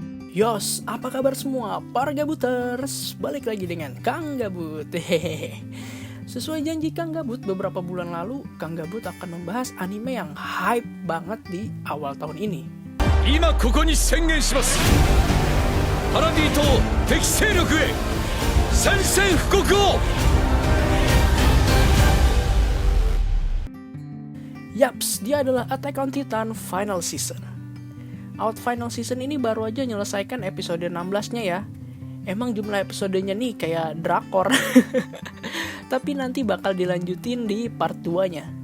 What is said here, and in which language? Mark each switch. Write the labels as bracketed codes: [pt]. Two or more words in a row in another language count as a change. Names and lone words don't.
[id] Yos, apa kabar semua para gabuters? Balik lagi dengan Kang Gabut. Hehehe. Sesuai janji Kang Gabut beberapa bulan lalu, Kang Gabut akan membahas anime yang hype banget di awal tahun ini. [ja] 今ここに宣言します。パラディ島敵勢力へ宣戦布告を。 [id] Yaps, dia adalah Attack on Titan Final Season. Out Final Season ini baru aja menyelesaikan episode 16-nya ya. Emang jumlah episodenya nih kayak drakor. Tapi nanti bakal dilanjutin di part 2-nya.